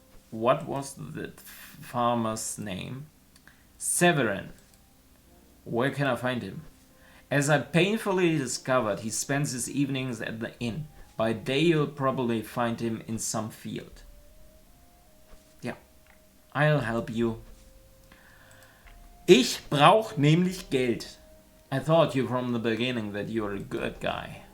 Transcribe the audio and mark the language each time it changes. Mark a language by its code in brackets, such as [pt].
[en] What was the farmer's name? Severin. Where can I find him? As I painfully discovered, he spends his evenings at the inn. By day you'll probably find him in some field. Ja, I'll help you. [de] Ich brauch nämlich Geld. [en] I thought you from the beginning that you're a good guy.